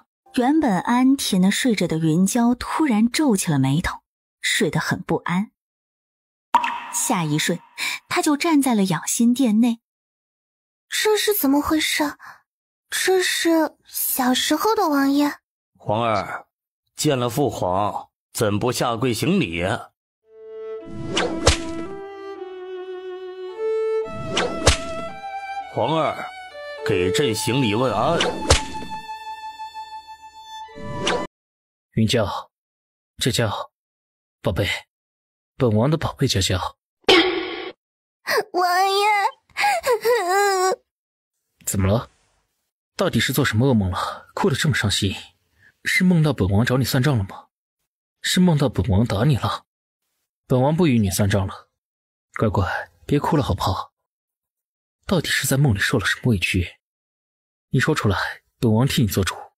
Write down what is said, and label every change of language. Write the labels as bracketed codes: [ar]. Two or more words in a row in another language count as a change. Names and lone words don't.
[zh] 原本安甜的睡着的雲嬌突然皺起了眉頭，睡得很不安。下一瞬，他就站在了養心殿內。這是怎麼回事？這是小時候的王爺。皇兒，見了父皇，怎不下跪行禮？皇兒，給朕行禮問安。雲嬌，這叫寶貝，本王的寶貝嬌嬌。王爺，怎麼了？到底是做什麼噩夢了？哭得這麼傷心？是夢到本王找你算賬了嗎？是夢到本王打你了？本王不與你算賬了，乖乖，別哭了好不好？到底是在夢裡受了什麼委屈？你說出來，本王替你做主。